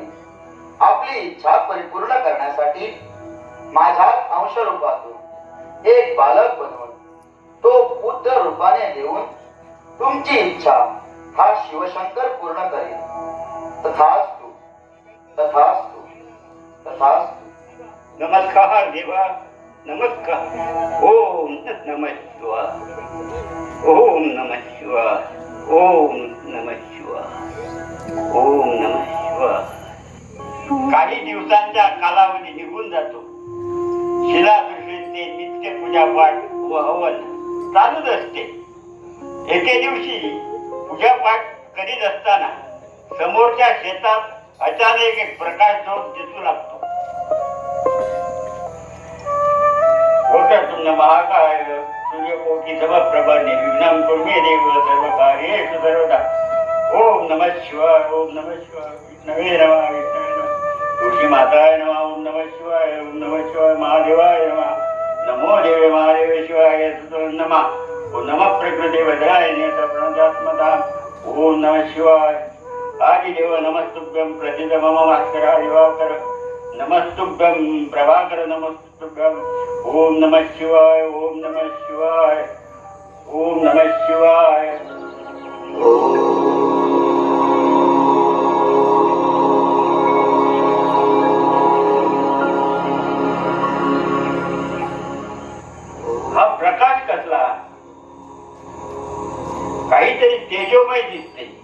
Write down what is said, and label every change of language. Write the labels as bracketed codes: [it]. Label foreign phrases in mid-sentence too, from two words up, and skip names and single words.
[mr] आपली इच्छा परिपूर्ण करण्यासाठी माझ्याच अंशरूपातून एक बालक बनवून तो पुत्र रूपाने देऊन तुमची इच्छा हा शिवशंकर पूर्ण करेल. [sa] तथास्तु तथास्तु तथास्तु. [mr] नमस्कार देवा, नमस्कार. [sa] ओम नमः शिवाय, ओम नमः शिवाय, ओम नमः शिवाय, ओम नमः शिवाय. [mr] काही दिवसांचा कालावधी निघून जातो. शिलादृष्टीचे नित्य पूजापाठ व हवन चालूच असते. एके दिवशी पूजापाठ करीत असताना समोरच्या शेतात अचानक एक प्रकाश झोत दिसू लागतो. [sa] वक्रतुंड महाकाय सूर्यकोटि समप्रभ निर्विघ्नं कुरु मे देव सर्वकार्येषु सर्वदा. ओम नमः शिवाय, ओम नमः शिवाय. विष्णवे नमः, विष्णवे नमः. तुळशी माताय नमः. ओम नमः शिवाय, ओम नमः शिवाय. महादेवाय नमः. नमो देवे महादेव शिवाय नमः. ओम नमः प्रकृते वज्राय प्रणदात्मदाम. ओम नमः शिवाय. आदिदेव नमस्तुभ्यं प्रसिद्ध मम भास्करा दिवाकर. नमस्तुभ्यं प्रभाकर नमस्तुभ्यं. ओम नमः शिवाय, ओम नमः शिवाय, ओम नमः शिवाय. [mr] हा प्रकाश कसला? काहीतरी तेजोमय दिसते.